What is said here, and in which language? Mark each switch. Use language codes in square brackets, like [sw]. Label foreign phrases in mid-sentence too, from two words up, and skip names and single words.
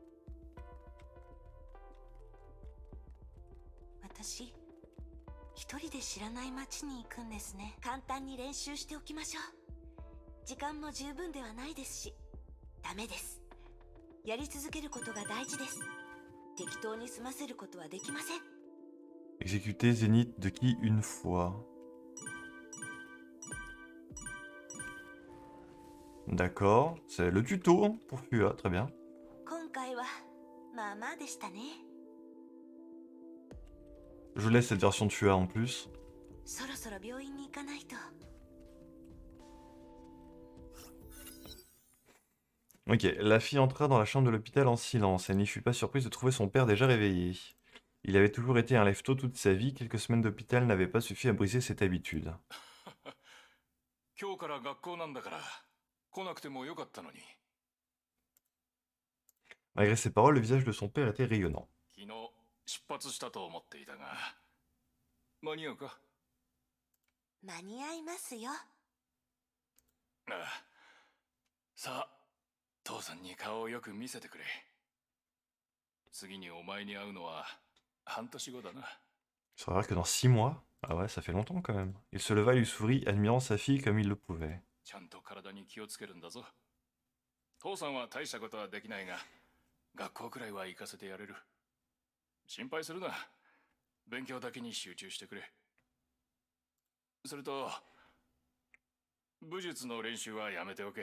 [ja] 私、一人で知らない町に行くんですね。簡単に練習しておきましょう。時間も十分ではないですし。ダメです。やり続けることが大事です。適当に済ませることはできません。 [fr] Exécuter Zénith de qui une fois. D'accord, c'est le tuto hein, pour Fua, très bien. [ja] 今回はまあまあでしたね。 [fr] Je laisse cette version de Fua en plus. [ja] そろそろ病院に行かないと。 [fr] Ok, la fille entra dans la chambre de l'hôpital en silence. Elle n'y fut pas surprise de trouver son père déjà réveillé. Il avait toujours été un lève-tôt toute sa vie. Quelques semaines d'hôpital n'avaient pas suffi à briser cette habitude. [ja] 今日から学校なんだから来なくてもよかったのに。 [fr] Malgré ces paroles, le visage de son père était rayonnant. [ja] 昨日出発したと思っていたが、間に合うか？間に合いますよ。ああ。さあ、父さんに顔をよく見せてくれ。次にお前に会うのは半年後だな。 [fr] Il sera vrai que dans 6 mois. Ah ouais, ça fait longtemps quand même. Il se leva et lui sourit, admirant sa fille comme il le pouvait. [ja] ちゃんと体に気をつけるんだぞ。父さんは大したことはできないが、学校くらいは行かせてやれる。心配するな。勉強だけに集中してくれ。それと、武術の練習はやめておけ。